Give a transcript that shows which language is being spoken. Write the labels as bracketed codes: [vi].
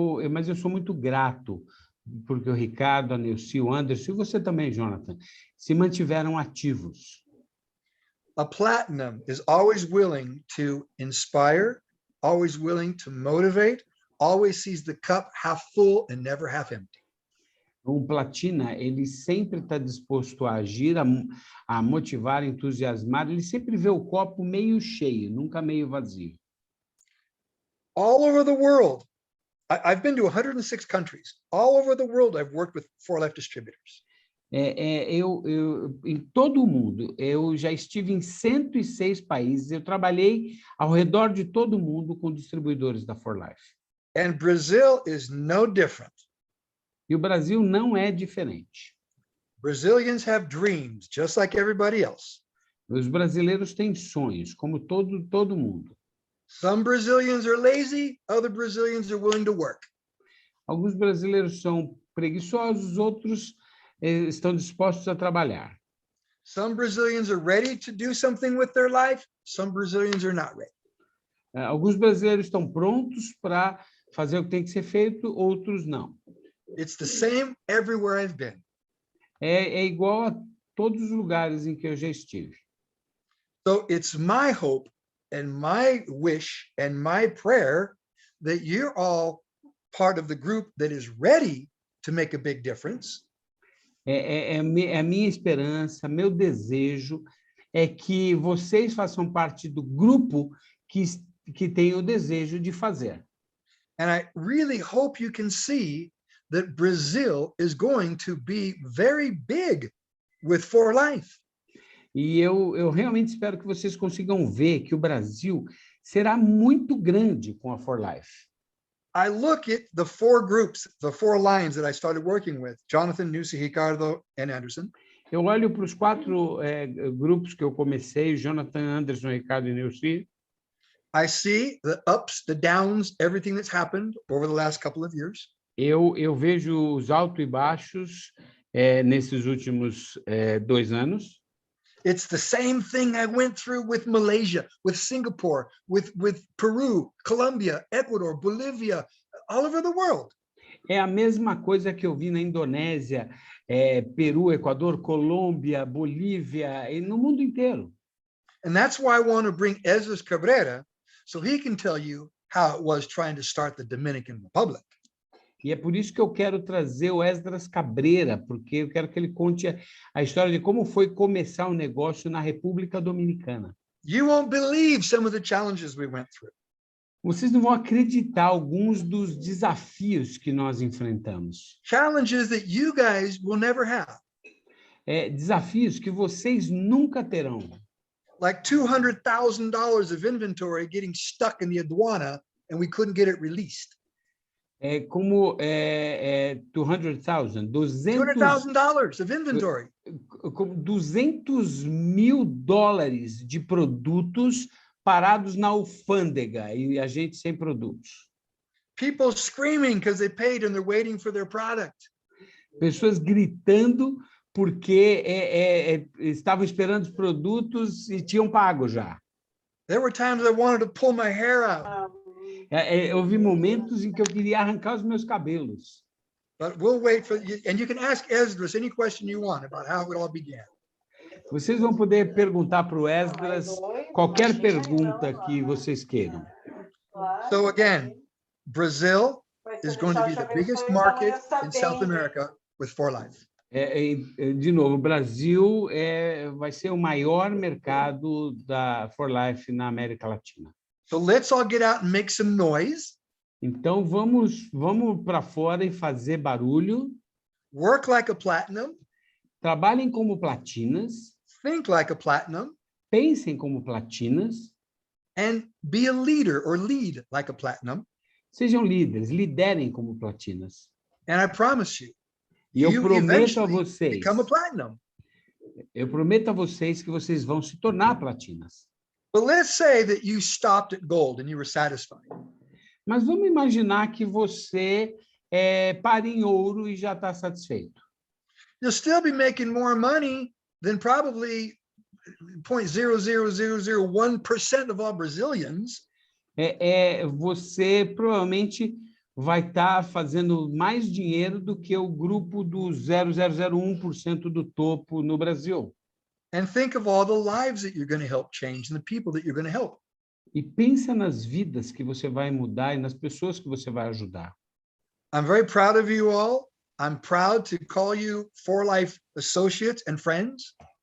[pt] Mas eu sou muito grato porque o Ricardo, a Neuci, o Anderson e você também, Jonathan, se mantiveram ativos. [en] A platinum is always willing to inspire, always willing to motivate, always sees the cup half full and never half empty. [pt] Um platina, ele sempre está disposto a agir, a motivar, entusiasmar, ele sempre vê o copo meio cheio, nunca meio vazio. [en] All over the world, I've been to 106 countries. All over the world, I've worked with 4Life distributors. [pt] Em todo o mundo, eu já estive em 106 países, eu trabalhei ao redor de todo o mundo com distribuidores da 4Life. [en] And Brazil is no different. [pt] E o Brasil não é diferente. [en] Brazilians have dreams, just like everybody else. [pt] Os brasileiros têm sonhos, como todo mundo. [en] Some Brazilians are lazy, other Brazilians are willing to work. [pt] Alguns brasileiros são preguiçosos, outros estão dispostos a trabalhar. [en] Some Brazilians are ready to do something with their life, some Brazilians are not ready. [pt] Alguns brasileiros estão prontos para fazer o que tem que ser feito, outros não. [en] It's the same everywhere I've been. [pt] É igual a todos os lugares em que eu já estive. [en] So it's my hope and my wish and my prayer that you're all part of the group that is ready to make a big difference. [pt] A minha esperança, meu desejo é que vocês façam parte do grupo que tem o desejo de fazer. [en] And I really hope you can see that Brazil is going to be very big with 4Life. [pt] E eu realmente espero que vocês consigam ver que o Brasil será muito grande com a 4Life. [en] I look at the 4 groups, the 4 lines that I started working with, Jonathan, Nussi, Ricardo, and Anderson. [pt] Eu olho para os 4 grupos que eu comecei, Jonathan, Anderson, Ricardo e Nilce. [en] I see the ups, the downs, everything that's happened over the last couple of years. [pt] Eu vejo os altos e baixos nesses últimos 2 anos. [en] It's the same thing I went through with Malaysia, with Singapore, with Peru, Colombia, Ecuador, Bolivia, all over the world. [pt] É a mesma coisa que eu vi na Indonésia, Peru, Equador, Colômbia, Bolívia, e no mundo inteiro. [en] And that's why I want to bring Esdras Cabrera so he can tell you how it was trying to start the Dominican Republic. [pt] E é por isso que eu quero trazer o Esdras Cabrera, porque eu quero que ele conte a história de como foi começar um negócio na República Dominicana. [en] You won't believe some of the challenges we went through. [pt] Vocês não vão acreditar alguns dos desafios que nós enfrentamos. [en] Challenges that you guys will never have. [pt] Desafios que vocês nunca terão. [en] Like $200,000 of inventory getting stuck in the aduana and we couldn't get it released. [pt] Como $200,000, [en] $200,000 of inventory. [pt] $200 mil de produtos parados na alfândega e a gente sem produtos. [en] People screaming because they paid and they're waiting for their product. [pt] Pessoas gritando porque estavam esperando os produtos e tinham pago já. [en] There were times I wanted to pull my hair out. [pt] Houve momentos em que eu queria arrancar os meus cabelos. [en] But we'll wait for you, and you can ask Esdras any question you want about how it all began. [pt] Vocês vão poder perguntar para o Esdras qualquer pergunta que vocês queiram. [en] So again, Brazil is going to be the biggest market in South America with 4Life. [pt] De novo, o Brasil vai ser o maior mercado da 4Life na América Latina. [en] So let's all get out and make some noise. [pt] Então vamos para fora e fazer barulho. [en] Work like a platinum. [pt] Trabalhem como platinas. [en] Think like a platinum. [pt] Pensem como platinas. [en] And be a leader or lead like a platinum. [pt] Sejam líderes, liderem como platinas. [en] And I promise you, [pt] E eu [en] you [pt] prometo a [en] eventually [pt] vocês, [en] become a platinum. [pt] eu prometo a vocês que vocês vão se tornar platinas. [en] But let's say that you stopped at gold and you were satisfied. [pt] Mas vamos imaginar que você pare em ouro e já está satisfeito. [en] You'll still be making more money than probably 0.00001% of all Brazilians. [pt] Você provavelmente vai estar fazendo mais dinheiro do que o grupo do 0,001% do topo no Brasil. [en] And think of all the lives that you're going to help change and the people that you're going to help. [pt] E pensa nas vidas que você vai mudar e nas pessoas que você vai ajudar. [en] I'm very proud of you all. I'm proud to call you 4Life associates and friends.